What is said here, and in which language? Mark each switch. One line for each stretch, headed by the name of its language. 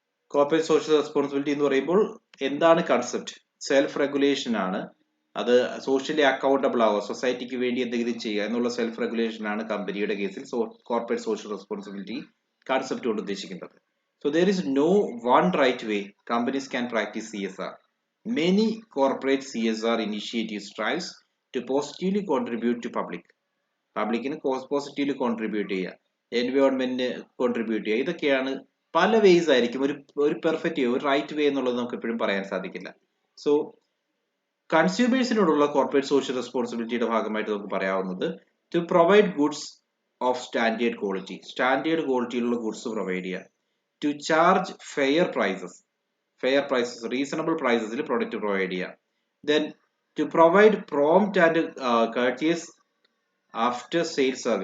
Malayalam: Corporate social responsibility എന്ന് പറയുമ്പോൾ എന്താണ് കൺസെപ്റ്റ്? സെൽഫ് റെഗുലേഷൻ ആണ്. അത് സോഷ്യലി അക്കൗണ്ടബിൾ ആവുക, സൊസൈറ്റിക്ക് വേണ്ടി എന്തെങ്കിലും ചെയ്യുക എന്നുള്ള സെൽഫ് റെഗുലേഷൻ ആണ് കമ്പനിയുടെ കേസിൽ കോർപ്പറേറ്റ് സോഷ്യൽ റെസ്പോൺസിബിലിറ്റി കൺസെപ്റ്റ് കൊണ്ട് ഉദ്ദേശിക്കുന്നത്.
English: So there is no one right way companies can practice CSR. Many corporate CSR initiatives strives to positively contribute to
Malayalam: പബ്ലിക്കിന് പോസിറ്റീവ്ലി കോൺട്രിബ്യൂട്ട് ചെയ്യുക, എൻവയോൺമെന്റിന് കോൺട്രിബ്യൂട്ട് ചെയ്യുക. ഇതൊക്കെയാണ് പല വേസ് ആയിരിക്കും. ഒരു പെർഫെക്റ്റ് ഒരു റൈറ്റ് വേ എന്നുള്ളത് നമുക്ക് എപ്പോഴും പറയാൻ സാധിക്കില്ല. സോ കൺസ്യൂമേഴ്സിനോടുള്ള കോർപ്പറേറ്റ് സോഷ്യൽ റെസ്പോൺസിബിലിറ്റിയുടെ ഭാഗമായിട്ട് നമുക്ക് പറയാവുന്നത് to provide goods of standard ക്വാളിറ്റിയിലുള്ള goods provide ചെയ്യുക, to charge fair prices reasonable പ്രൈസസിൽ product provide ചെയ്യുക, then
English: to provide prompt and courteous after sale